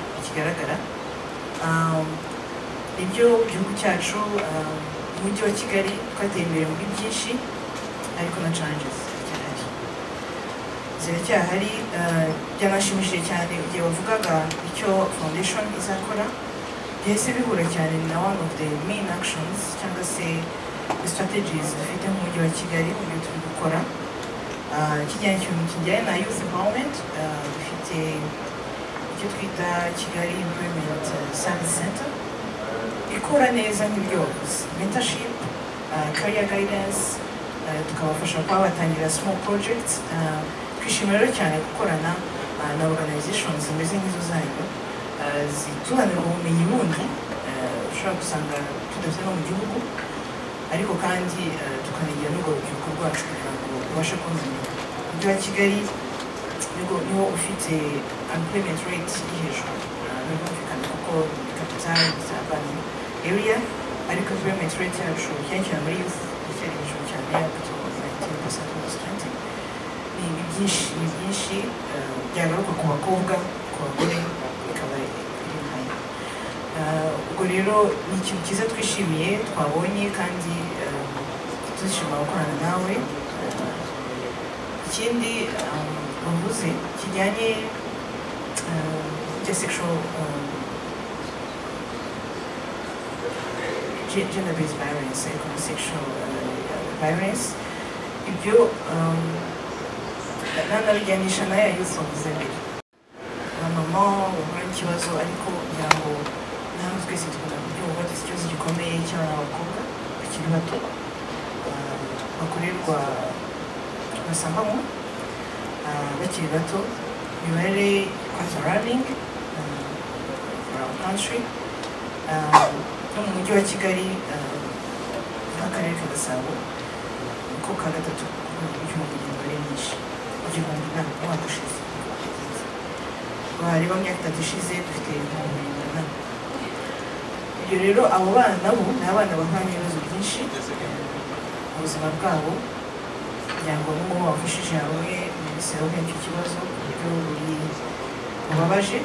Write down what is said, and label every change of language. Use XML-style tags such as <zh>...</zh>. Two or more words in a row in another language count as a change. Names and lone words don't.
<rw>Ikigaragara ibyo igihugu cyacu, umujyi wa Kigali twateye imbere muri byinshi, ariko na challenges ziracyahari. Byanashimishije cyane igihe wavugaga icyo foundation izakora, byahise bihura cyane na</rw> <en>one of the main actions</en> <rw>cyangwa se strategies dufite mu mujyi wa Kigali mu byo turi gukora, kijyanye na</rw> <en>youth empowerment.</en> <rw>Dufite icyo twita Kigali Employment Service Center, ikora neza nk'ibyo wavuze,</rw> <en>mentorship, career guidance,</en> <rw>tukabafasha kuba batangira</rw> <en>small projects.</en> <rw>Twishimira rero cyane gukorana na organizations zimeze nk'izo zanyu, zituhanira ubumenyi bundi ushobora gusanga tudafite no mu gihugu, ariko kandi tukanagira n'urwo rubyiruko rwacu kugira ngo rubashe kumenya. Umujyi wa Kigali niwo ufite</rw> <en>unemployment rate</en> <rw>iri hejuru, birumvikana kuko ni</rw> <en>capital urban area,</en> <rw>ariko</rw> <en>employment rate</en> <rw>yacu cyane muri youth icyari hejuru cyane, yakugira 19% almost 20%. Ni byinshi byagaruka ku bakobwa, ku bagore bikaba iri high. Ubwo rero ni ikintu cyiza twishimiye twabonye, kandi tuzishima gukorana nawe. Ikindi wavuze kijyanye</rw> <en>sexual gender-based violence, sexual violence,</en> <rw>ibyo nanabijyanisha na ya youth wavuze mbere. Abamama bahura n'ikibazo, ariko kugira ngo natwe twese tugomba kubyumva, dufite ikibazo gikomeye cy'abana b'abakobwa bakiri bato bakorerwa basambanywa bakiri bato.</rw> <en>Imibare quite alarming around country,</en> <rw>no mu mujyi wa Kigali n'akarere ka Gasabo niko ka gatatu igihumbi imibare myinshi, igihumbi na umwaka ushize. Wareba mu myaka itatu ishize dufite ibihumbi 100. Ibyo rero abo bana nabo ni abana bahura n'ibibazo byinshi mu buzima bwabo, kugira ngo n'ubu bafashije hamwe minisiteri y'icyo kibazo ku buryo bubabaje.</rw>